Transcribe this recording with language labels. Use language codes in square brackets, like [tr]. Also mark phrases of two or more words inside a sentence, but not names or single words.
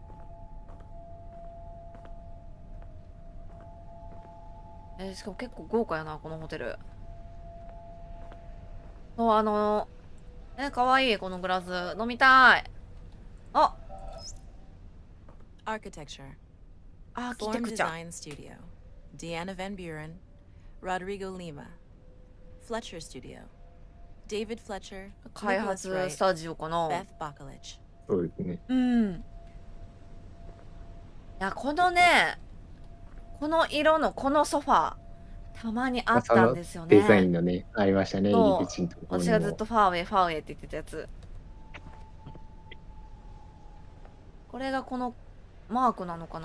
[ja] しかも結構豪華やな、このホテル。そう、かわいい、このグラス。飲みたい。あ、 [en] Architecture. [ja] アーキテ [en] Form [ja] クチャ。 [en] Design Studio. Deanna Van Buren. Rodrigo Lima. Fletcher Studio. David Fletcher. [ja] 開 Nicholas 発 Wright. スタジオかな。 Beth Bacalich. そうですね。うん。いや、このね、この色のこのソファー、たまにあったんですよね。デザインのね、ありましたね、そう入り口のところにも。私がずっとファーウェイ、ファーウェイって言ってたやつ。これがこのマークなのかな。